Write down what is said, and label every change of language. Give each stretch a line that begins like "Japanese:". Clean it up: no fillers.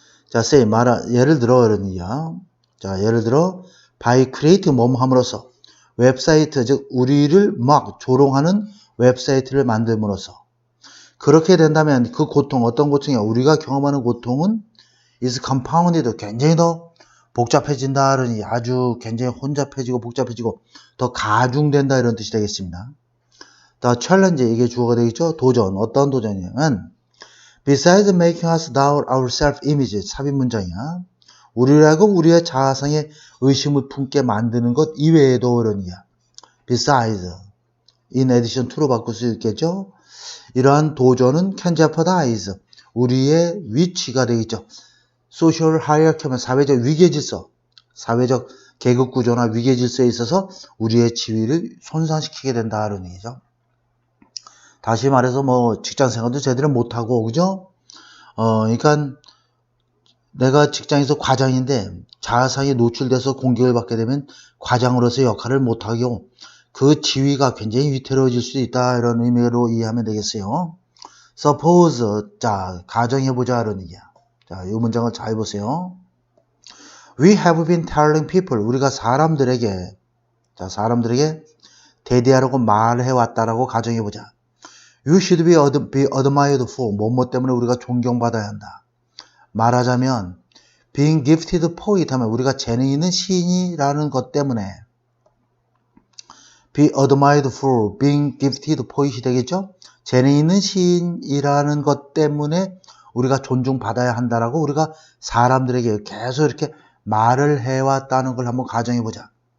Korean: 자, 예를 들어 이런 얘기야. 자, 예를 들어
English: by creating
Korean: 뭐뭐 함으로써 웹사이트 즉 우리를 막 조롱하는 웹사이트를 만듦으로써 그렇게 된다면 그 고통 어떤 고통이야? 우리가 경험하는 고통은
English: is compounded
Korean: 굉장히 더 복잡해진다 그러니 아주 굉장히 혼잡해지고 복잡해지고 더 가중된다 이런 뜻이 되겠습니다. 더 챌린지 이게 주어가 되겠죠. 도전 어떤 도전이냐면
English: besides making us doubt our self-image
Korean: 삽입 문장이야. 우리라고 우리의 자아상에 의심을 품게 만드는 것 이외에도 이러니야.
English: besides in addition to로
Korean: 바꿀 수 있겠죠. 이러한 도전은
English: can jeopardize
Korean: 우리의 위치가 되겠죠. social hierarchy 하면 사회적 위계질서, 사회적 계급 구조나 위계질서에 있어서 우리의 지위를 손상시키게 된다 이런 얘기죠. 다시 말해서 뭐 직장 생활도 제대로 못하고 그죠? 그러니까 내가 직장에서 과장인데 자아상에 노출돼서 공격을 받게 되면 과장으로서 역할을 못하고 그 지위가 굉장히 위태로워질 수 있다 이런 의미로 이해하면 되겠어요.
English: Suppose
Korean: 자 가정해보자 이런 얘기야. 자, 이 문장을 잘 보세요.
English: We have been telling people.
Korean: 우리가 사람들에게 대대하라고 말해왔다라고 가정해보자.
English: You should be admired for.
Korean: 뭐뭐 때문에 우리가 존경받아야 한다. 말하자면
English: being gifted poet
Korean: 하면 우리가 재능 있는 시인이라는 것 때문에
English: be admired for being gifted poet
Korean: 이 되겠죠? 재능 있는 시인이라는 것 때문에 우리가 존중받아야 한다라고 우리가 사람들에게 계속 이렇게 말을 해왔다는 걸 한번 가정해보자.